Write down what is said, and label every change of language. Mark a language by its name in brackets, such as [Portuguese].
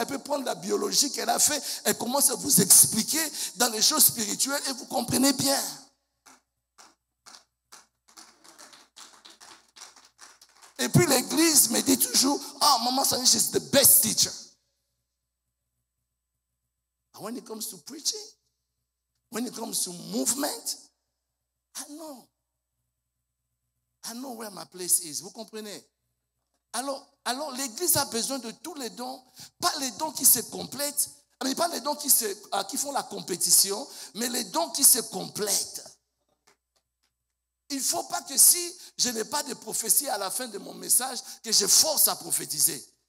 [French] Elle peut prendre la biologie qu'elle a fait. Elle commence à vous expliquer dans les choses spirituelles et vous comprenez bien. Et puis l'église me dit toujours, Maman Sani, [English] she's the best teacher. And when it comes to preaching, when it comes to movement, I know where my place is. [French] Vous comprenez? Alors l'église a besoin de tous les dons, pas les dons qui se complètent, mais pas les dons qui font la compétition, mais les dons qui se complètent. Il ne faut pas que si je n'ai pas de prophétie à la fin de mon message, que je force à prophétiser.